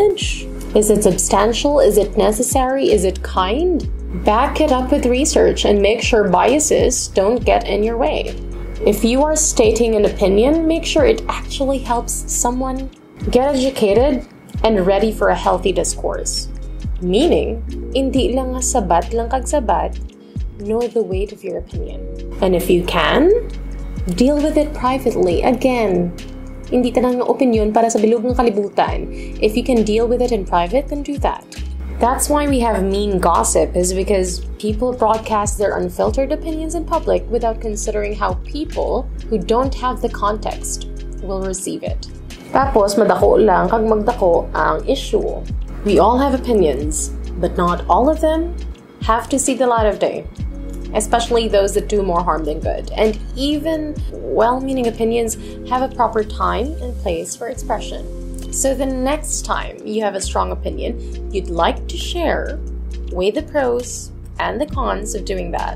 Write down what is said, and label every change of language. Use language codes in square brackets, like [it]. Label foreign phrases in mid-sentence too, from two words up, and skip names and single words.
[en] Is it substantial? Is it necessary? Is it kind? Back it up with research and make sure biases don't get in your way. If you are stating an opinion, make sure it actually helps someone get educated and ready for a healthy discourse. Meaning, [hil] hindi lang nga sabat lang kag sabat, [en] know the weight of your opinion. And if you can, deal with it privately. Again, [hil] hindi tanang opinion para sa bilog ng kalibutan. [en] If you can deal with it in private, then do that. That's why we have mean gossip, is because people broadcast their unfiltered opinions in public without considering how people who don't have the context will receive it. [hil] Tapos, madako lang kag magdako ang issue. [en] We all have opinions, but not all of them have to see the light of day, especially those that do more harm than good. And even well-meaning opinions have a proper time and place for expression. So the next time you have a strong opinion you'd like to share, weigh the pros and the cons of doing that.